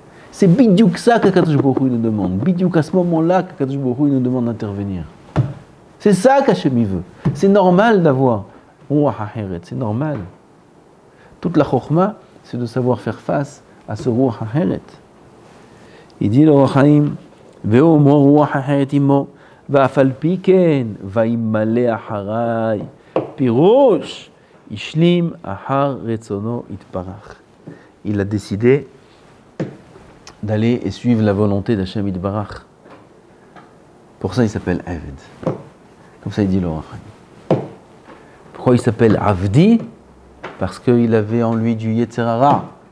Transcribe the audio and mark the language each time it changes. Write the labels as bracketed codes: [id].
[fr] C'est bidiouk ça qu'Akadosh Baruch Hu nous demande. Bidiouk à ce moment-là qu'Akadosh Baruch Hu nous demande d'intervenir. C'est ça qu'Hachem il veut. C'est normal d'avoir Ruach Aheret. C'est normal. Toute la chokhma, c'est de savoir faire face à ce Ruach Aheret. Il dit le Or HaChaim, Ve'omo Ruach Aheret Imo. [he] ואף פי כן, וימלא אחריי, פירוש, השלים אחר רצונו יתברך. [fr] Il a décidé d'aller et suivre la volonté d'Hachem Yitbarach. Pour ça, il s'appelle Aved. Comme ça, il dit le Or HaChaim. Pourquoi il s'appelle Avdi? Parce qu'il avait en lui du Yetzer Hara.